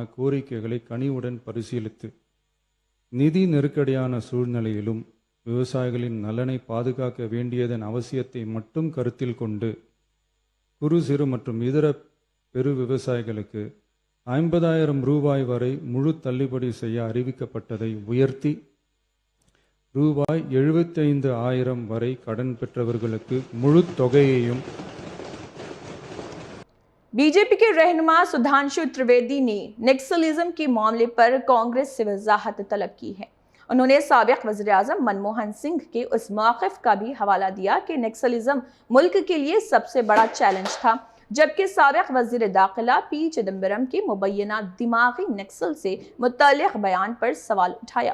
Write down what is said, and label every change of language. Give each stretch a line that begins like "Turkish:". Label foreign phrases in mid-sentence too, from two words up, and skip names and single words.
Tamil: கோரிக்கைகளை கனிவுடன் பரிசீலித்து நிதி நெருக்கடியான சூழ்நிலையிலும் விவசாயிகளின் நலனை பாதுகாக்க வேண்டியதன் அவசியத்தை மட்டும் கருத்தில் கொண்டு குறு சிறு மற்றும் இதர பெரு விவசாயிகளுக்கு 50,000 ரூபாய் வரை முழு தள்ளுபடி செய்ய அறிவிக்கப்பட்டதை உயர்த்தி ரூபாய் 75,000 வரை கடன் பெற்றவர்களுக்கு முழு தொகையையும்।
Urdu: بی جے پی کے رہنما سدھانشو ترویدی نے نکسلزم کے معاملے پر کانگریس سے وضاحت طلب کی ہے. انہوں نے سابق وزیر اعظم منموہن سنگھ کے اس موقف کا بھی حوالہ دیا کہ نکسلزم ملک کے لیے سب سے بڑا چیلنج تھا، جبکہ سابق وزیر داخلہ پی چدمبرم کے مبینہ دماغی نکسل سے متعلق بیان پر سوال اٹھایا.